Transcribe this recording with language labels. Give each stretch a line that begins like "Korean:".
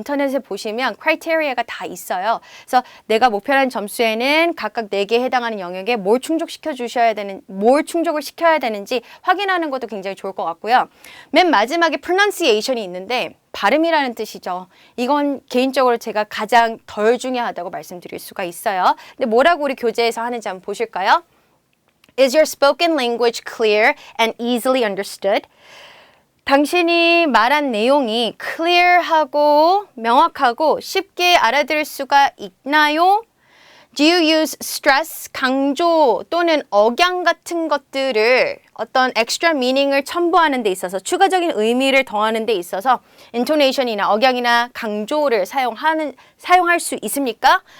Korean: 인터넷에 보시면 크라이테리아가 다 있어요. 그래서 내가 목표한 점수에는 각각 4개에 해당하는 영역에 뭘 충족을 시켜야 되는지 확인하는 것도 굉장히 좋을 것 같고요. 맨 마지막에 pronunciation이 있는데 발음이라는 뜻이죠. 이건 개인적으로 제가 가장 덜 중요하다고 말씀드릴 수가 있어요. 근데 뭐라고 우리 교재에서 하는지 한번 보실까요?
English: Is your spoken language clear and easily understood?
Korean: 당신이 말한 내용이 clear하고 명확하고 쉽게 알아들을 수가 있나요?
English: Do you use stress,
Korean: 강조 또는 억양 같은 것들을 어떤 extra meaning을 첨부하는 데 있어서 추가적인 의미를 더하는 데 있어서 intonation이나 억양이나 강조를 사용할 수 있습니까?